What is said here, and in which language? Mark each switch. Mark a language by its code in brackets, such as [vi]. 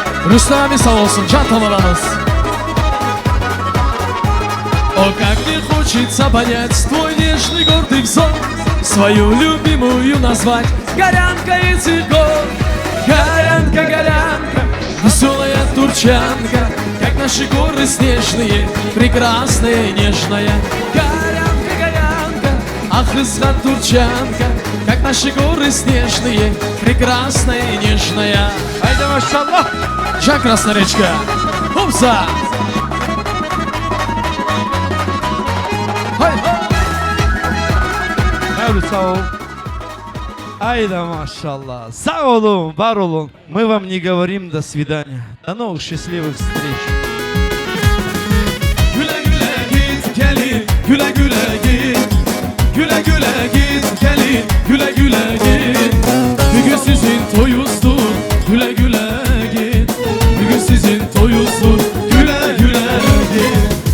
[tr] Rüstem abi sağ olsun, can tamaramız. [ru] О, как мне хочется понять твой нежный гордый взор, свою любимую назвать горянкой цветов. Горянка, горянка, веселая турчанка, как наши горы снежные, прекрасная и нежная. Горянка, горянка, ах, искра турчанка, как наши горы снежные, прекрасная и нежная. [tr] Haydi maşallah. [ru] Жан, Красная речка. Хопса! [tr] Mevlüt sağ ol. Haydi maşallah. Sağ olun, var olun. [ru] Мы вам не говорим до свидания. До новых счастливых встреч. [tr] Güle güle git gelin, güle güle git. Güle güle git gelin, güle güle git. Bugün sizin toyunuzdur, güle güle git. Bugün sizin toyunuzdur, güle güle git.